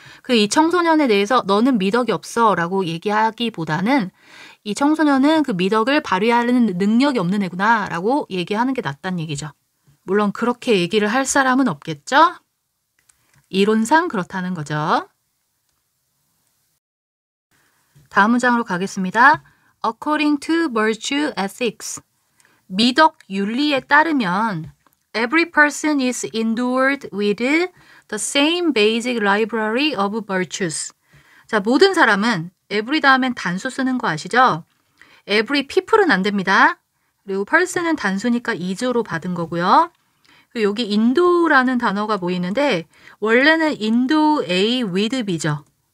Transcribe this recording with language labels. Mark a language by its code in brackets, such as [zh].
[ko] 이 청소년에 대해서 너는 미덕이 없어 라고 얘기하기보다는 이 청소년은 그 미덕을 발휘하는 능력이 없는 애구나 라고 얘기하는 게 낫다는 얘기죠. 물론 그렇게 얘기를 할 사람은 없겠죠? 이론상 그렇다는 거죠. 다음 문장으로 가겠습니다. [en] According to virtue ethics. [ko] 미덕 윤리에 따르면 [en] every person is endued with the same basic library of virtues. [ko] 자, 모든 사람은 every 다음엔 단수 쓰는 거 아시죠? every people은 안 됩니다. 그리고 person은 단수니까 is로 받은 거고요. 그리고 여기 indo라는 단어가 보이는데 원래는 indo A with B죠.